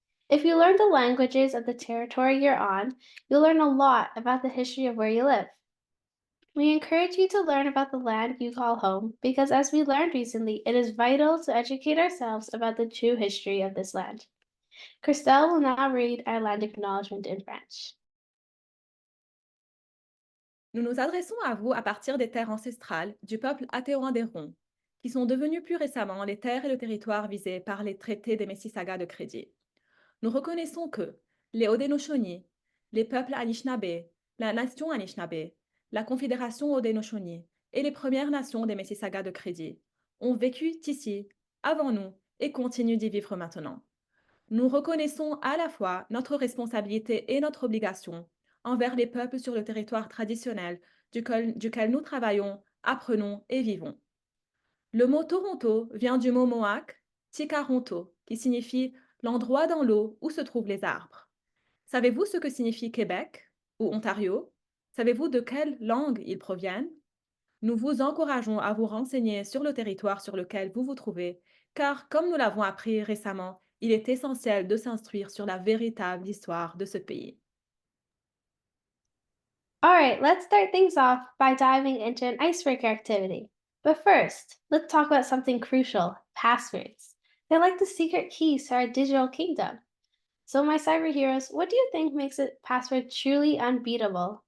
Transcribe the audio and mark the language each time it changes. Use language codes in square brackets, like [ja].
[en] If you learn the languages of the territory you're on, you'll learn a lot about the history of where you live. We encourage you to learn about the land you call home because, as we learned recently, it is vital to educate ourselves about the true history of this land. Christelle will now read our land acknowledgement in French. [fr] Nous nous adressons à vous à partir des terres ancestrales du peuple Atéoinderon, qui sont devenues plus récemment les terres et le territoire visés par les traités des Mississaugas de Crédit. Nous reconnaissons que les Haudenosaunee, les peuples Anishinaabe, la nation Anishinaabe, la Confédération Haudenosaunee et les Premières Nations des Mississaugas de Crédit ont vécu ici avant nous et continuent d'y vivre maintenant. Nous reconnaissons à la fois notre responsabilité et notre obligation envers les peuples sur le territoire traditionnel duquel nous travaillons, apprenons et vivons. Le mot Toronto vient du mot mohawk Tikaronto, qui signifie l'endroit dans l'eau où se trouvent les arbres. Savez-vous ce que signifie Québec ou Ontario? Savez-vous de quelle langue ils proviennent? Nous vous encourageons à vous renseigner sur le territoire sur lequel vous vous trouvez, car comme nous l'avons appris récemment, il est essentiel de s'instruire sur la véritable histoire de ce pays. [en] All right, let's start things off by diving into an icebreaker activity. But first, let's talk about something crucial, passwords. They're like the secret keys to our digital kingdom. So, my cyber heroes, what do you think makes a password truly unbeatable?